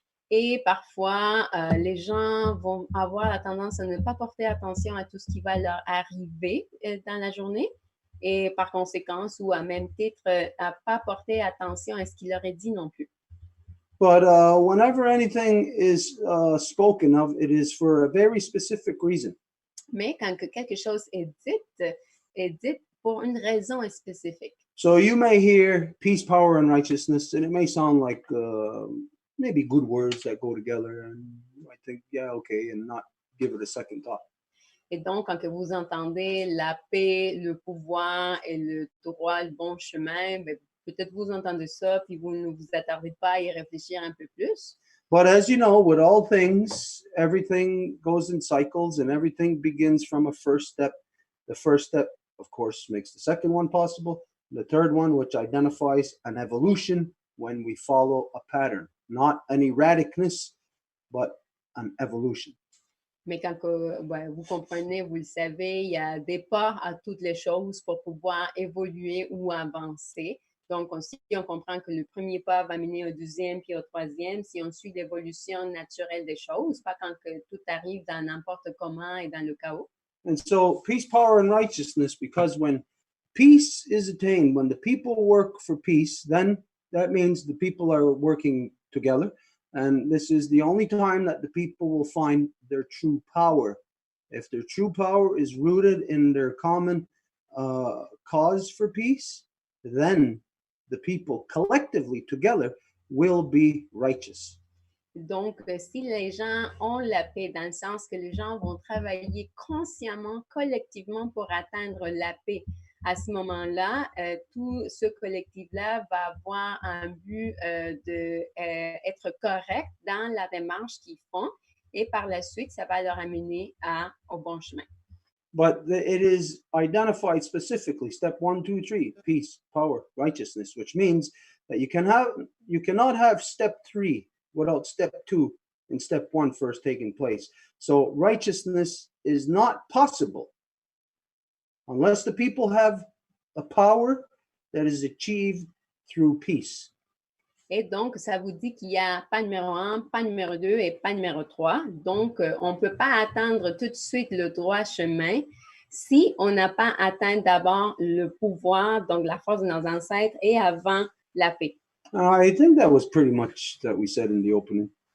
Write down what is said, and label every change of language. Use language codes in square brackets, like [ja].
[fr] Et parfois, les gens vont avoir la tendance à ne pas porter attention à tout ce qui va leur arriver dans la journée et par conséquence, ou à même titre, à pas porter attention à ce qu'il leur est dit non plus. [en] But whenever anything is spoken of, it is for a very specific reason. [fr] Mais quand quelque chose est dit pour une raison spécifique. [en] So you may hear peace, power, and righteousness, and it may sound like maybe good words that go together, and I think, yeah, okay, and not give it a second thought. [fr] Et donc, quand que vous entendez la paix, le pouvoir et le droit, le bon chemin, ben, peut-être vous entendez ça, puis vous ne vous attardez pas à y réfléchir un peu plus. [en] But as you know, with all things, everything goes in cycles, and everything begins from a first step. The first step, of course, makes the second one possible. The third one, which identifies an evolution when we follow a pattern, not an erraticness, but an evolution. [fr] Mais quand que, ben, vous comprenez, vous le savez, il y a des pas à toutes les choses pour pouvoir évoluer ou avancer. Donc, si on comprend que le premier pas va mener au deuxième puis au troisième, si on suit l'évolution naturelle des choses, pas quand que tout arrive dans n'importe comment et dans le chaos. [en] And so, peace, power, and righteousness, because when peace is attained, when the people work for peace, then that means the people are working together. And this is the only time that the people will find their true power. If their true power is rooted in their common cause for peace, then the people collectively together will be righteous. [fr] Donc, si les gens ont la paix, dans le sens que les gens vont travailler consciemment, collectivement pour atteindre la paix, à ce moment-là, tout ce collectif-là va avoir un but d'être correct dans la démarche qu'ils font et par la suite, ça va leur amener au bon chemin. [en] But it is identified specifically, step 1, 2, 3, peace, power, righteousness, which means that you cannot have step 3 without step 2 and step 1 first taking place. So righteousness is not possible unless the people have a power that is achieved through peace. [fr] Et donc, ça vous dit qu'il y a pas numéro 1, pas numéro 2 et pas numéro 3. Donc, on ne peut pas atteindre tout de suite le droit chemin si on n'a pas atteint d'abord le pouvoir, donc la force de nos ancêtres, et avant la paix. [en] I think that was pretty much that we said in the opening.